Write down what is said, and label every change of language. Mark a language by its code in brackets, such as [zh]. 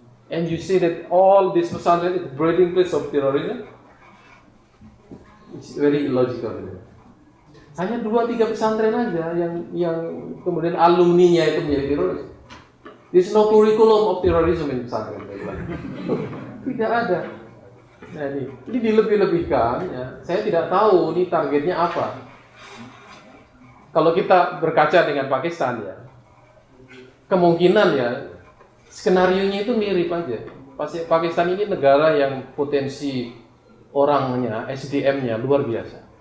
[en] And you say that all this pesantren is the breeding place of terrorism? It's very illogical. [id] Hanya 2-3 pesantren aja yang kemudian alumninya itu menjadi teroris. [en] There's no curriculum of terrorism in pesantren. [id] Tidak ada. Nah, ini dilebih-lebihkan. Ya. Saya tidak tahu ini targetnya apa. Kalau kita berkaca dengan Pakistan ya, kemungkinan ya skenarionya itu mirip aja. Pakistan ini negara yang potensi orangnya, SDM-nya luar biasa.